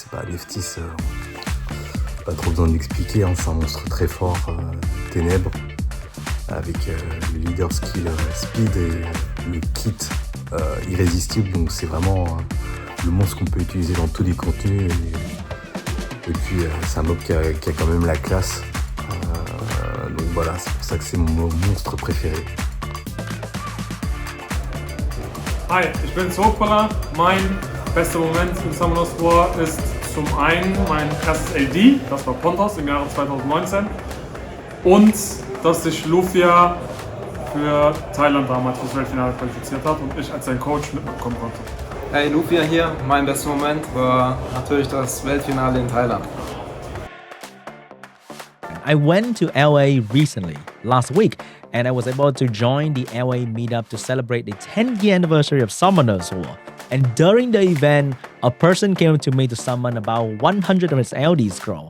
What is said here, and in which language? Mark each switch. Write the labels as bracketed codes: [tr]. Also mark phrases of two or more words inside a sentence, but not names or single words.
[fr] Nephthys, pas trop besoin d'expliquer, hein, c'est un monstre très fort, ténèbres, avec le [en] leader skill speed [fr] et le kit irrésistible, donc c'est vraiment le monstre qu'on peut utiliser dans tous les contenus et puis c'est un mob qui a quand même la classe, donc voilà, c'est pour ça que c'est mon monstre préféré. [de] Hi, ich bin Sokpala. Mein bester Moment in Summoners War ist zum einen mein erstes LD, das war Pontos im Jahre 2019, und dass sich Lufia für Thailand damals fürs Weltfinale qualifiziert hat und ich als sein Coach mitbekommen konnte. Hey, Lufia hier. Mein bester Moment war natürlich das Weltfinale in Thailand. [en] I went to LA recently, last week, and I was able to join the LA meetup to celebrate the 10th year anniversary of Summoners War. And during the event, a person came to me to summon about 100 of his LD scroll.